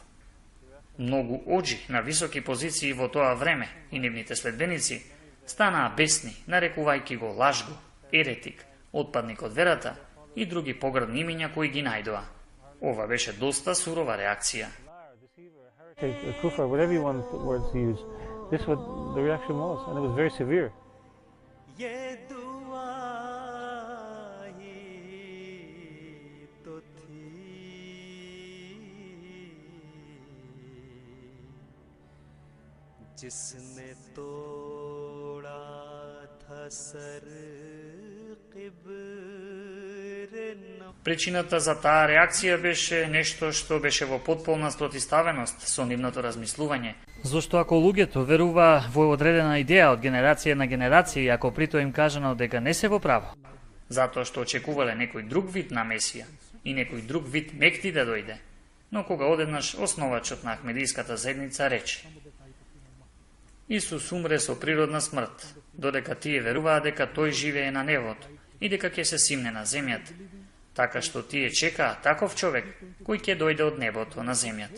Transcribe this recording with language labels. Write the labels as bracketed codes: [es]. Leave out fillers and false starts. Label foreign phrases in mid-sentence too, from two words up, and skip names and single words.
[mk] Многу оџи на високи позиции во тоа време и нивните следбеници станаа бесни, нарекувајќи го лажго, еретик, отпадник од верата и други погрдни имиња кои ги најдоа. Ова беше доста сурова реакција. [en] Kufr, whatever you want words to use, this is what the reaction was, and it was very severe. [hi] ये दुआ ही तो थी जिसने तोड़ा था सर [mk] Причината за таа реакција беше нешто што беше во потполна спротивставеност со нивното размислување. Зошто ако луѓето верува во одредена идеја од генерација на генерација, и ако прито им кажано дека не се во право, затоа што очекувале некој друг вид на Месија и некој друг вид Мехди да дојде, но кога одеднаш основачот на Ахмедиската заедница рече: Исус умре со природна смрт, додека тие веруваат дека тој живее на небото и дека ќе се симне на земјата, така што тие чекаат таков човек кој ќе дојде од небото на земјата.